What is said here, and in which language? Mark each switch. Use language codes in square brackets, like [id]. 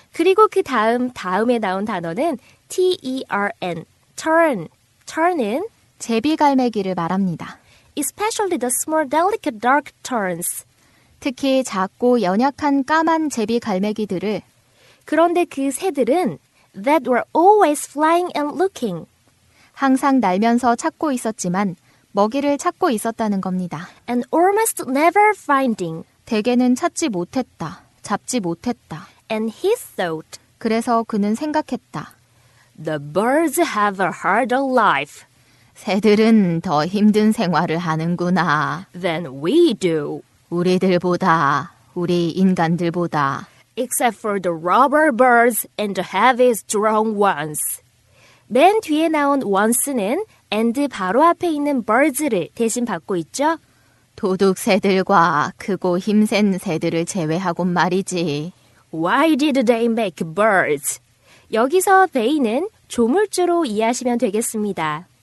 [ko] 그리고 그 다음에 나온 단어는 T-E-R-N, turn. [en] turn은 [ko] 제비갈매기를 말합니다. [en] especially the small delicate dark terns. [ko] 특히 작고 연약한 까만 제비갈매기들을 그런데 그 새들은 [en] that were always flying and looking. [ko] 항상 날면서 찾고 있었지만 먹이를 찾고 있었다는 겁니다. [en] and almost never finding. [ko] 대개는 찾지 못했다, 잡지 못했다. [en] And he thought, [ko] 그래서 그는 생각했다. [en] the birds have a harder life [ko] 새들은 더 힘든 생활을 하는구나. [en] than we do, [ko] 우리들보다, 우리 인간들보다. [en] except for the robber birds and the heavy strong ones. [ko] 맨 뒤에 나온 once는 and 바로 앞에 있는 birds를 대신 받고 있죠. 도둑 새들과 크고 힘센 새들을 제외하곤 말이지. [en] Why did they make birds? [ko] 여기서 they는 조물주로 이해하시면 되겠습니다.